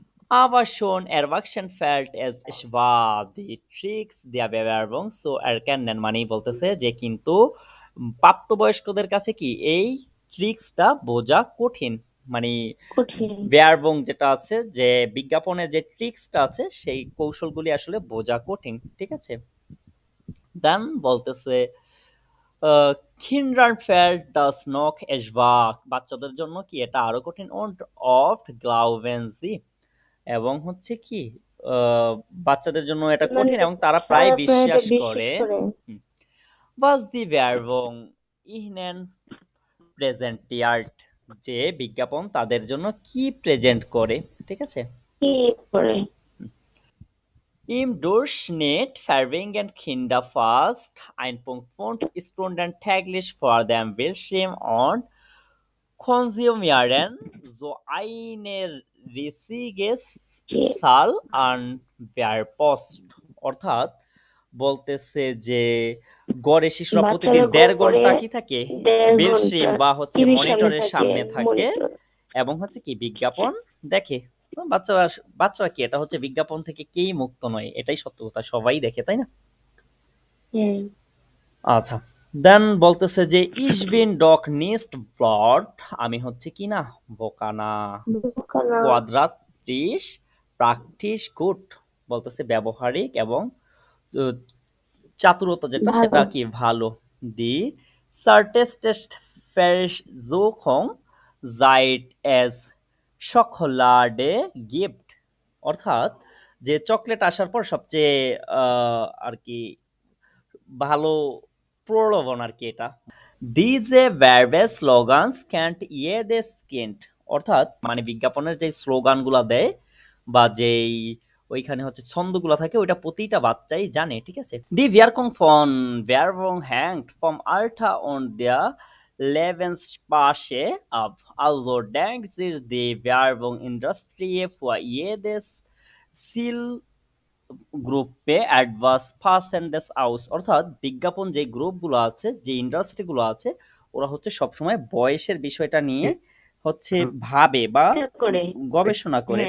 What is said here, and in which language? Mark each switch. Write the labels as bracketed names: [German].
[German] Aber schon Erwachsene fällt es schwer, die Tricks der Bewerbung zu erkennen। [Bangla] মানেই বলতেছে যে কিন্তু প্রাপ্তবয়স্কদের কাছে কি এই ট্রিক্সটা বোঝা কঠিন। মানে কঠিন। বেয়ারবং যেটা আছে, যে বিজ্ঞাপনের যে ট্রিক্সটা আছে সেই কৌশলগুলি আসলে বোঝা কঠিন। ঠিক আছে, দেন বলতেছে [German] Kindern fällt das noch schwer। [Bangla] বাচ্চাদের জন্য কি এটা আরো কঠিন। [German] und oft glauben sie। [Bangla] এবং হচ্ছে কি বাচ্চাদের জন্য এটা মানে কঠিন এবং তারা প্রায় তারা প্রায় এটা বিশ্বাস বিশ্বাস করে। করে। [German] was die Werbung ihnen präsentiert। [Bangla] যে বিজ্ঞাপন তাদের জন্য কি প্রেজেন্ট করে। ঠিক আছে, কি করে? [German] Im Durchschnitt verbringen Kinder fast 1,5 Stunden täglich vor dem Bildschirm und konsumieren so eine riesige Zahl an Werbepost। [Bangla] অর্থাৎ বলতেছে যে গড়ে শিশুরা প্রতিদিন বাচ্চারা 1.5 ঘন্টা করে কি থাকে 1.5 বেলস্ট্রিম ঘন্টা বা হচ্ছে টিভির সামনে মনিটরের সামনে থাকে মনিটর। এবং হচ্ছে কি বিজ্ঞাপন দেখে। বাচ্চারা কি এটা হচ্ছে বিজ্ঞাপন থেকে কেই মুক্ত নয়, এটাই সত্য কথা, সবাই দেখে, তাই না? আচ্ছা, দেন বলতেছে যে [German] ich bin doch nicht blöd। [Bangla] আমি হচ্ছে কি না বোকা না। [German] quadratisch praktisch gut। [Bangla] বলতেছে ব্যবহারিক এবং চাতুরতা যেটা সেটা কি ভালো। [German] die zarteste Versuchung seit es Schokolade gibt। [Bangla] অর্থাৎ যে চকলেট আসার পর সবচেয়ে আর কি ভালো প্রলোভন আর কি এটা। [German] Diese Werbeslogans kennt jedes Kind। [Bangla] অর্থাৎ মানে বিজ্ঞাপনের যে স্লোগানগুলা দেয় বা যেই ওইখানে হচ্ছে ছন্দগুলা থাকে ওইটা প্রতিটা বাচ্চাই জানে। ঠিক আছে, [German] Die Wirkung von Werbung hängt vom Alter und der Lebensspanne ab। Also denkt sich die Werbungindustrie für jedes Zielgruppe etwas Passendes aus। [Bangla] অর্থাৎ বিজ্ঞাপন যে গ্রুপগুলো আছে, যে ইন্ডাস্ট্রিগুলো আছে, ওরা হচ্ছে সবসময় বয়সের বিষয়টা নিয়ে হচ্ছে ভাবে বা গবেষণা করে।